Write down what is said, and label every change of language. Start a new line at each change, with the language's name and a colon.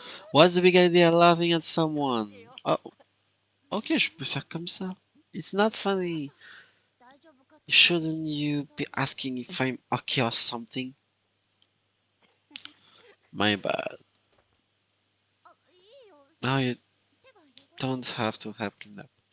English: What's the big idea laughing at someone?
French: Oh, ok, je peux faire comme ça.
English: It's not funny. Shouldn't you be asking if I'm okay or something? My bad. Now you don't have to help clean up.